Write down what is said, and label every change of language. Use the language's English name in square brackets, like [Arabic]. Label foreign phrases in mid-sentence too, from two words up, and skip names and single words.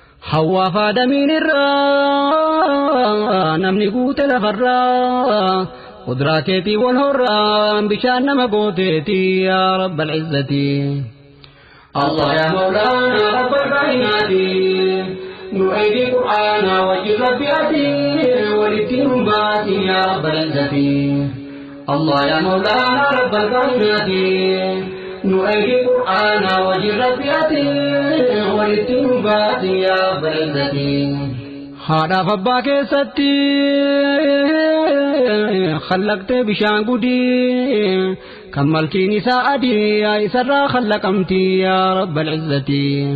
[Oromo] Hawwaaf Aadamiin irraa namni guute lafarraa. Kuduraa keetii wal horraa bishaan nama gooteeti [Arabic] يا رب العزة. الله يا مولانا رب الكائنات. [Oromo] Nu eegi Qur'aana wajjin Rabbi ati walitti nu baasi [Arabic] يا رب العزة. الله يا مولانا رب الكائنات، [Oromo] nu ergi Qur'aana wajjin Rabbi ati, walitti nu baasi [Arabic] يا رب العزة. [Oromo] Haadhaaf abbaa keessatti khallaqtee bishaan gudii, kan malkiin isaa adii, yaa isarraa khallaqamti [Arabic] يا رب العزة.